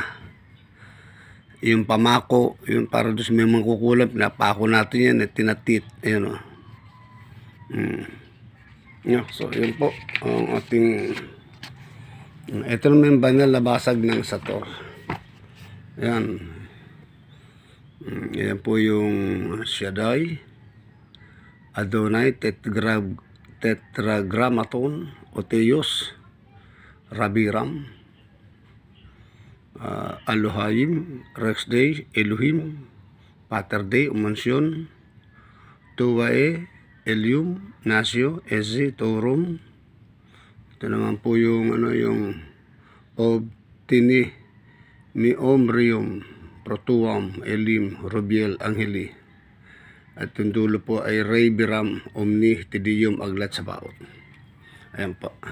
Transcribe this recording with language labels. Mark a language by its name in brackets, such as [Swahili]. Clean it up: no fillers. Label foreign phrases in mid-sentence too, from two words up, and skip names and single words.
[Filipino] Yung pamako, yung para doon sa may mangkukulam, pinapako natin yan, tinatit, ayun so, yun po, ang ating, ito naman yung banal na basag ng Sator. Ayan. Ayan po yung Shaddai, Adonai, [Latin] Tetragrammaton, Oteos, Rabiram, Elohim, Rex Day, Elohim, Pater Day, Umansyon, Tuwae, Elium, Nasio, Eze, Torum. [Filipino] Ito naman po yung yung Obtini, Miomrium, Protuam, Elim, Rubiel, Angeli. At yung dulo po ay Rey Biram, Omni, Tidium, Aglat, Sabaot. Ayan po.